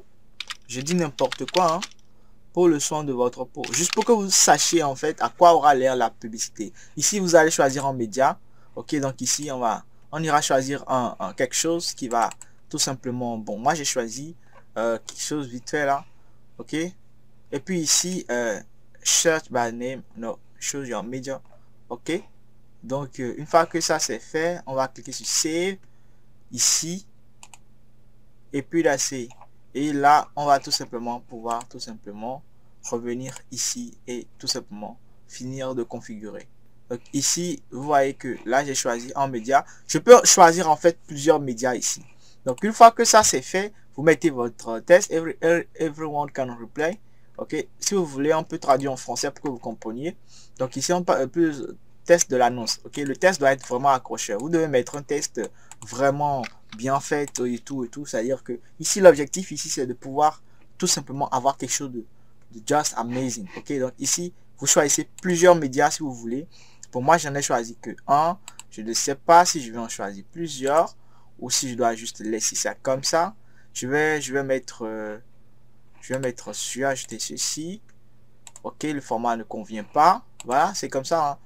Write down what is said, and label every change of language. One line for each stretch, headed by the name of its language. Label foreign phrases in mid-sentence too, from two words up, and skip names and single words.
French: Je dis n'importe quoi, hein, pour le soin de votre peau. Juste pour que vous sachiez en fait à quoi aura l'air la publicité. Ici, vous allez choisir un média. Ok, donc ici, on ira choisir quelque chose qui va tout simplement... Bon, moi, j'ai choisi quelque chose vite fait là. Ok. Et puis ici,
English: search by name. No, choose your media.
French: Ok. Donc, une fois que ça c'est fait, on va cliquer sur Save. Ici. Et puis là, c'est... Et là, on va tout simplement pouvoir revenir ici et tout simplement finir de configurer. Donc ici, vous voyez que là, j'ai choisi un média. Je peux choisir en fait plusieurs médias ici. Donc une fois que ça c'est fait, vous mettez votre test.
English: Everyone can reply.
French: Ok. Si vous voulez, on peut traduire en français pour que vous compreniez. Donc ici, on peut test de l'annonce. Ok. Le test doit être vraiment accrocheur. Vous devez mettre un test vraiment bien fait et tout. C'est-à-dire que ici, l'objectif ici, c'est de pouvoir tout simplement avoir quelque chose de
English: just amazing.
French: Ok. Donc ici, vous choisissez plusieurs médias si vous voulez. Pour moi, j'en ai choisi que un. Je ne sais pas si je vais en choisir plusieurs ou si je dois juste laisser ça comme ça. Je vais mettre ajouter ceci. Ok, le format ne convient pas. Voilà, c'est comme ça, hein.